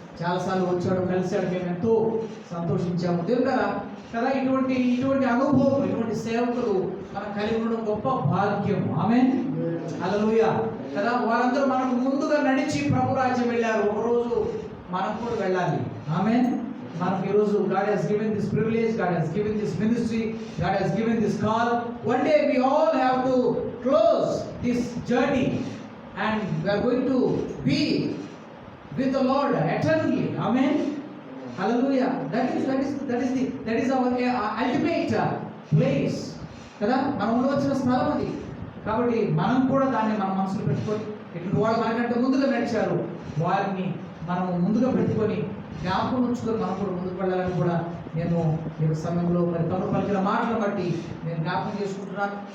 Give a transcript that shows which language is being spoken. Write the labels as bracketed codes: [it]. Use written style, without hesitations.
[te] చాలాసార్లు వచ్చాడు, కలిశాడు, మేము ఎంతో సంతోషించాము. దేవుడు కదా ఇటువంటి అనుభవం, ఇటువంటి సేవకులు మనం కలిగి ఉండడం గొప్ప భాగ్యం. ఆమేన్, హల్లెలూయా కదా. వారందరూ మనకు ముందుగా నడిచి ప్రభు రాజ్యం వెళ్ళారు. ఒకరోజు మనం కూడా వెళ్ళాలి. ఆమేన్. మనకు ఈరోజు [en] God has given this privilege, God has given this ministry, God has given this call. One day we all have to close this journey and we are going to be with the Lord eternally. Amen. Hallelujah. That is our ultimate place. [te] కదా, మనం ఉండవలసిన స్థలం అది. కాబట్టి మనం కూడా దాన్ని మన మనసులో పెట్టుకొని, ఇటువంటి వాళ్ళు మనకంటే ముందుగా నడిచారు, వారిని మనం ముందుగా పెట్టుకొని జ్ఞాపకం ఉంచుకొని మనం కూడా ముందుకు వెళ్ళాలని కూడా నేను ఈ సమయంలో మరి తను పలికిన మాటలను బట్టి నేను జ్ఞాపకం చేసుకుంటున్నాను.